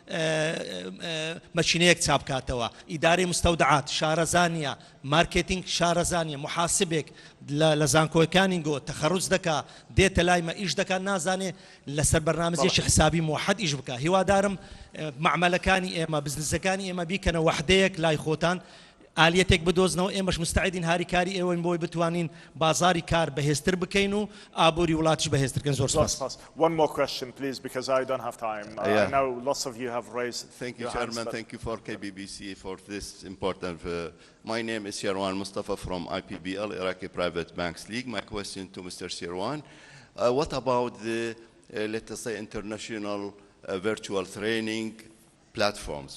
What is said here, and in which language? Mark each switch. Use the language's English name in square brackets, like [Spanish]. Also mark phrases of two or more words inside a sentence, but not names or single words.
[Central Kurdish] مەچینەیەک چاپکاتەوە ئیدارەی مستەودعات شارەزانیە مارکێتینگ شارەزانیە محاسبێک لە زانکۆیەکانی گۆ تەخەڕوج دەکا دێتە لایمە ئیش دەکات نازانێ لەسەر بەرنامەزێکی حسابی موحەد ئیش بکە هیوادارم معمەلەکانی ئێمە بزنسەکانی ئێمە بیکەنە وەحدەیەک لای خۆتان ئالیەتێک بدۆزنەوە ئێمەش مستعدین هاریکاری ئێوەین بۆی بتوانین بازاری کار بەهێزتر بکەین و ئابووری وڵاتیش بەهێزترکەن زۆر سپاس. [English] One more question please because I don't have time. I know lots of you have raised. Thank you Chairman, thank you for KBBC for this important. My name is Sherwan Mustafa from IPBL Iraqi Private Banks League. My question to Mr. Sherwan, what about the let us say international virtual training platforms?